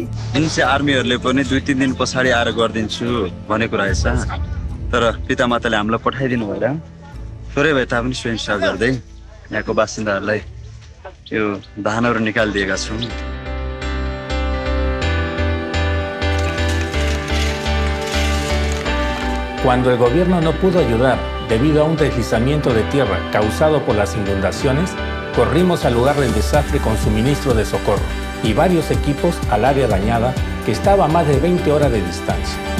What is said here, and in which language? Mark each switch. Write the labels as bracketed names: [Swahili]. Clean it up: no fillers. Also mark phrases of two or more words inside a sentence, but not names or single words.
[Nepali] एनसी आर्मीहरूले पनि 2-3 दिन पछाडि आएर गर्दिन्छु भनेको रहेछ, तर पितामाताले हामीलाई पठाइदिनु भएर थोरै भए तापनि स्वयंसेवा गर्दै यहाँको बासिन्दाहरूलाई यो धानहरू निकालिदिएका छौँ। [Spanish] Cuando el gobierno no pudo ayudar debido a un deslizamiento de tierra causado por las inundaciones, corrimos al lugar del desastre con suministro de socorro y varios equipos al área dañada que estaba a más de 20 horas de distancia.